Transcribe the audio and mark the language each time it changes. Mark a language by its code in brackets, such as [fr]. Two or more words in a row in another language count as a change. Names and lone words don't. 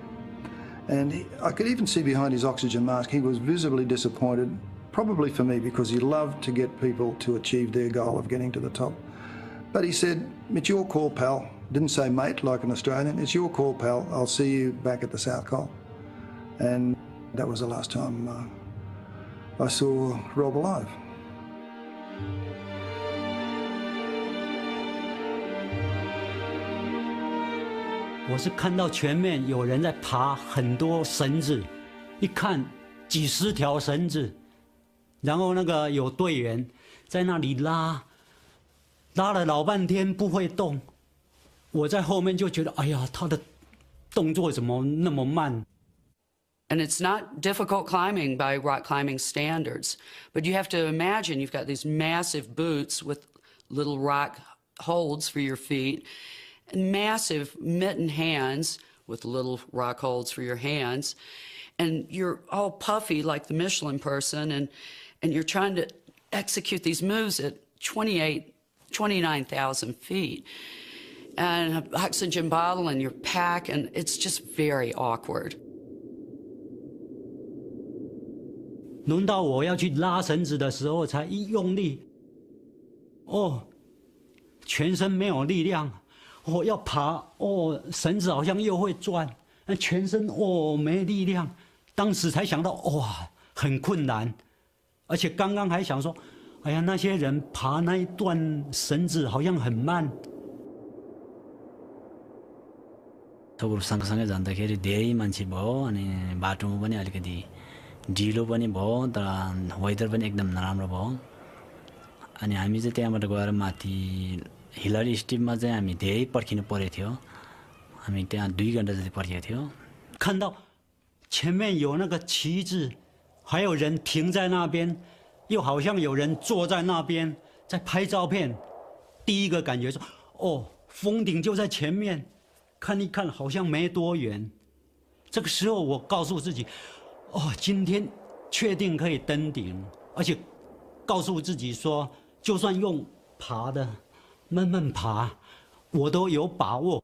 [en] And I could even see behind his oxygen mask, he was visibly disappointed, probably for me, because he loved to get people to achieve their goal of getting to the top. But he said, it's your call, pal. Didn't say mate like an Australian. It's your call, pal. I'll see you back at the South Col. And that was the last time I saw Rob alive. [zh] 我是看到前面有人在爬很多绳子，一看几十条绳子，然后那个有队员在那里拉，拉了老半天不会动。我在后面就觉得，哎呀，他的动作怎么那么慢？ [en] And it's not difficult climbing by rock climbing standards, but you have to imagine you've got these massive boots with little rock holds for your feet, and massive mitten hands with little rock holds for your hands, and you're all puffy like the Michelin person, and you're trying to execute these moves at 29,000 feet. And an oxygen bottle in your pack, and it's just very awkward. [zh] 轮到我要去拉绳子的时候，才一用力，哦，全身没有力量。我要爬，哦，绳子好像又会转，那全身哦没力量。当时才想到，哇，很困难，而且刚刚还想说，哎呀，那些人爬那一段绳子好像很慢。 [ne] सबहरू सँगसँगै जाँदाखेरि धेरै मान्छे भयो अनि बाटोमा पनि अलिकति ढिलो पनि भयो तर वेदर पनि एकदम नराम्रो भयो अनि हामी चाहिँ त्यहाँबाट गएर माथि हिलरी स्टिपमा चाहिँ हामी धेरै पर्खिनु परेको थियो हामी त्यहाँ 2 घण्टा जति पर्खेको थियो [zh] 看到前面有那个旗子，还有人停在那边， 又好像有人坐在那边在拍照片。第一个感觉说，哦，峰顶就在前面，看一看好像没多远。这个时候我告诉自己，哦，今天确定可以登顶，而且告诉自己说，就算用爬的，慢慢爬，我都有把握。